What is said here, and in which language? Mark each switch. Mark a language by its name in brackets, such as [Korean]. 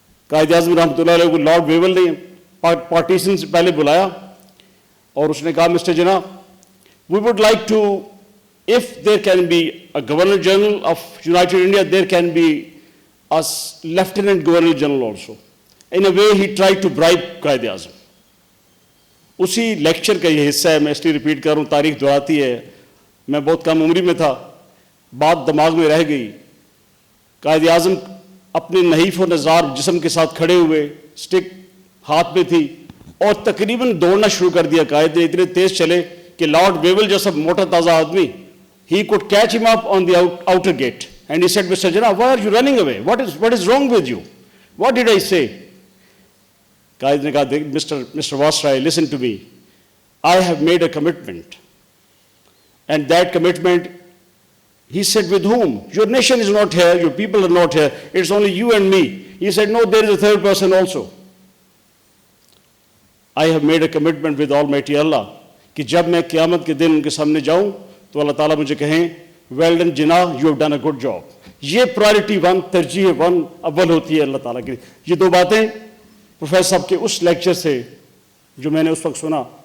[Urdu] قائد اعظم رحمۃ اللہ علیہ کو لارڈ ویول نے پارٹیشن سے پہلے بلایا اور اس نے کہا [English] Mister Jinnah we would like to if there can be a Governor General of United India, there can be a Lieutenant Governor General also. In a way, he tried to bribe Quaid Azam. [Urdu] اسی lecture کا یہ حصہ ہے، میں اس لیے repeat کر رہا ہوں، تاریخ دہراتی ہے. میں بہت کم عمری میں تھا، بات دماغ میں رہ گئی. قائد اعظم اپنے نحیف و نزار جسم کے ساتھ کھڑے ہوئے، سٹک ہاتھ میں تھی، اور تقریباً دوڑنا شروع کر دیا. قائد نے اتنے تیز چلے کہ لارڈ ویول جیسا موٹا تازہ آدمی [English] he could catch him up on the outer gate and he said, Mr. Jinnah, why are you running away? What is wrong with you? What did I say? [Urdu] Qaid ne kaha, [English] Mr. Vasrai, listen to me. I have made a commitment. And that commitment, he said, with whom? Your nation is not here, your people are not here, it's only you and me. He said, no, there is a third person also. I have made a commitment with Almighty Allah [Urdu] کہ جب میں قیامت کے دن ان کے سامنے جاؤں تو اللہ تعالیٰ مجھے کہیں [English] Well done Jinnah you have done a good job. [Urdu] یہ پرائرٹی 1 ترجیح 1 اول ہوتی ہے اللہ تعالیٰ کی. یہ 2 باتیں پروفیسر صاحب کے اس لیکچر سے جو میں نے اس وقت سنا.